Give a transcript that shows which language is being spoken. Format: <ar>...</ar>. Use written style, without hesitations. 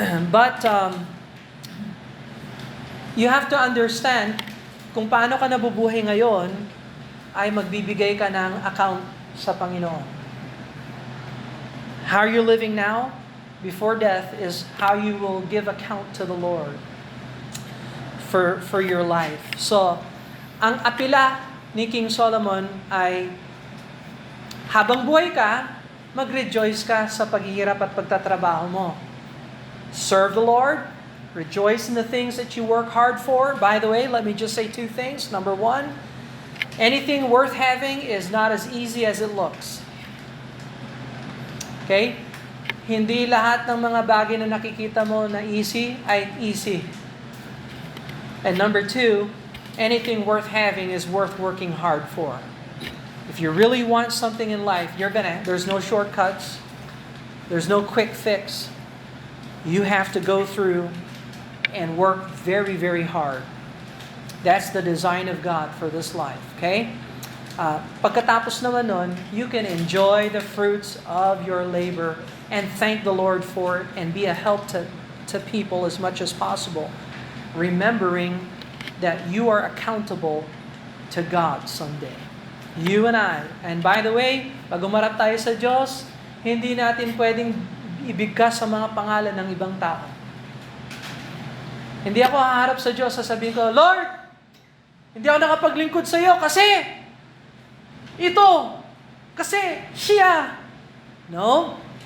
<en>But you have to understand</en> <tl>kung paano ka nabubuhay ngayon ay magbibigay ka ng account sa Panginoon.</tl> <en>How are you living now? Before death is how you will give account to the Lord for your life.</en> <tl>So, ang apila ni King Solomon ay habang buhay ka, mag-rejoice ka sa paghihirap at pagtatrabaho mo.</tl> <en>Serve the Lord. Rejoice in the things that you work hard for. By the way, let me just say two things. Number one, anything worth having is not as easy as it looks. Okay?</en> <tl>Hindi lahat ng mga bagay na nakikita mo na easy ay easy.</tl> <en>And number two, anything worth having is worth working hard for. If you really want something in life, there's no shortcuts. There's no quick fix. You have to go through and work very, very hard. That's the design of God for this life. Okay?</en> <tl>Pagkatapos naman nun,</tl> <en>you can enjoy the fruits of your labor and thank the Lord for it and be a help to people as much as possible. Remembering that you are accountable to God someday. You and I. And by the way,</en> <tl>pag umarap tayo sa Diyos, hindi natin pwedeng ibigkas sa mga pangalan ng ibang tao. Hindi ako haharap sa Diyos, sasabihin ko, Lord, hindi ako nakapaglingkod sa iyo kasi ito, kasi siya. No?</tl>